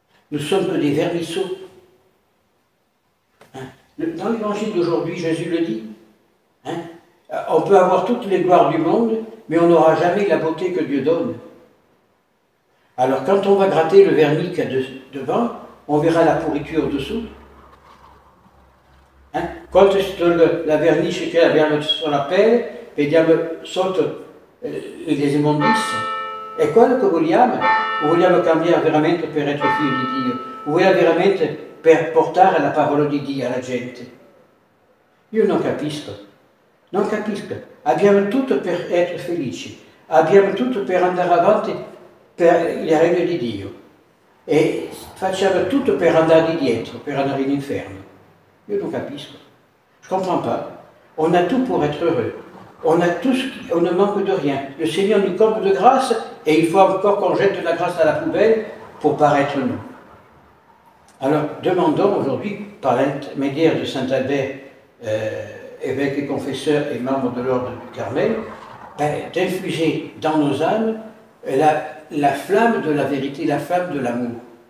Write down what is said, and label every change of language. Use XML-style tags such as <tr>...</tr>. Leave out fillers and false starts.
<fr>Nous sommes que des vermisseaux. Dans l'évangile d'aujourd'hui, Jésus le dit. On peut avoir toutes les gloires du monde, mais on n'aura jamais la beauté que Dieu donne. Alors quand on va gratter le vernis qu'il y a devant, on verra la pourriture dessous.</fr> <it>Quando la vernice che abbiamo sulla pelle, vediamo sotto le immondizie. È quello che vogliamo? O vogliamo cambiare veramente per essere figli di Dio? O vogliamo veramente per portare la parola di Dio alla gente? Io non capisco. Non capisco. Abbiamo tutto per essere felici. Abbiamo tutto per andare avanti per il regno di Dio. e facciamo tutto per andare dietro, per andare in inferno. Io non capisco.</it> <fr>Je ne comprends pas. On a tout pour être heureux. On a tout, on ne manque de rien. Le Seigneur nous comble de grâce et il faut encore qu'on jette la grâce à la poubelle pour paraître nous. Alors, demandons aujourd'hui, par l'intermédiaire de Saint Albert, évêque et confesseur et membre de l'ordre du Carmel, d'infuser dans nos âmes la flamme de la vérité, la flamme de l'amour.</fr>